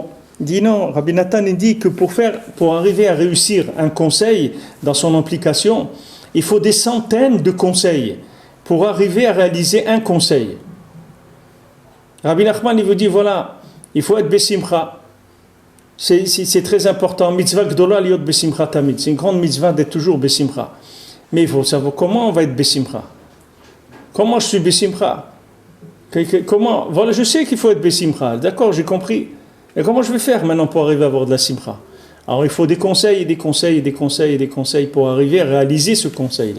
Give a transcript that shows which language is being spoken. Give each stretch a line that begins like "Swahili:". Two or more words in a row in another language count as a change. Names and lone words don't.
French: Il dit non, Rabbi Nathan dit que pour arriver à réussir un conseil dans son implication, il faut des centaines de conseils pour arriver à réaliser un conseil. Rabbi Nachman, il vous dit, voilà, il faut être besimcha. C'est très important.
Hebrew: Mitzvah gdola liot besimcha tamid.
French: C'est une grande mitzvah d'être toujours besimcha. Mais il faut savoir comment on va être besimcha. Comment je suis besimcha? Comment? Voilà, je sais qu'il faut être besimcha. D'accord, j'ai compris. Et comment je vais faire maintenant pour arriver à avoir de la simcha? Alors il faut des conseils, et des conseils, et des conseils, et des conseils pour arriver à réaliser ce conseil-là.